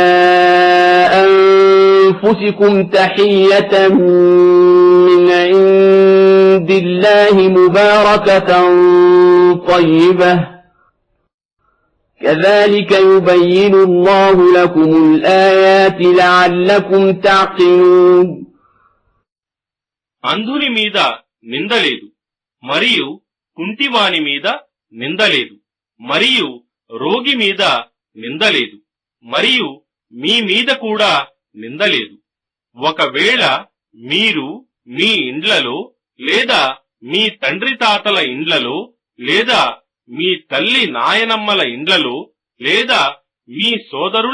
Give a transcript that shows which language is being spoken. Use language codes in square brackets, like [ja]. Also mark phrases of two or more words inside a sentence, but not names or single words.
[ar] أنفسكم تحية من عند الله مباركة طيبة كذلك يبين الله لكم الآيات لعلكم تعقلون. [te] అంధుని మీద నిందలేదు మరియు కుంటివాని మీద నిందలేదు మరియు రోగి మీద నిందలేదు మరియు మీ మీద కూడా నిందలేదు. ఒకవేళ మీరు మీ ఇండ్లలో లేదా మీ తండ్రి తాతల ఇండ్లలో లేదా మీ తల్లి నాయనమ్మల ఇండ్లలో లేదా మీ సోదరుల